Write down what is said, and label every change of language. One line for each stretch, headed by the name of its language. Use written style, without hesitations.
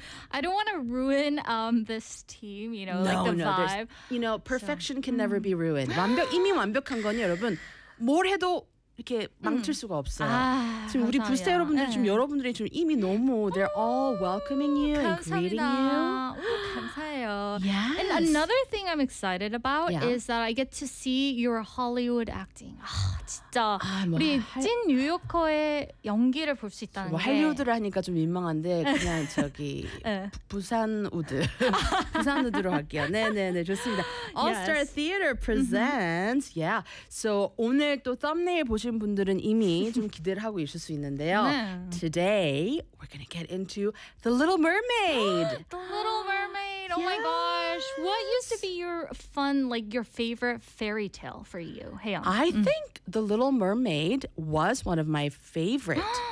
English: I don't want to ruin this team, you know, no, like the no, vibe. You know, perfection can never be ruined.
Korean: 완벽, 이미 완벽한 건 여러분, 뭘 해도 이렇게 망칠 수가 없어요. 아, 지금 우리 부스타 여러분들이 지금 여러분들이 지금 이미 너무
English: they're all welcoming you and greeting you.
Korean: 감사해요.
English: Yes. And another thing I'm excited about yeah. is that I get to see your Hollywood acting.
Korean: 아, 진짜 아, 뭐, 우리 찐 뉴욕커의 연기를 볼 수 있다는 뭐, 게 할리우드를 하니까 좀 민망한데 그냥 저기 부산 우드 부산 우드로 할게요. 네네네 좋습니다. All Star
English: yes. Theater presents. Mm-hmm. Yeah.
Korean: So 오늘 또 썸네일 보신 분들은 이미 좀 기대를 하고 있을 수 있는데요. 네.
English: Today we're gonna get into The Little Mermaid. The Little Mermaid. Oh yes. my gosh. What used to be your fun, like your favorite fairy tale for you, Haeyoung? I mm-hmm. think The Little Mermaid was one of my favorite.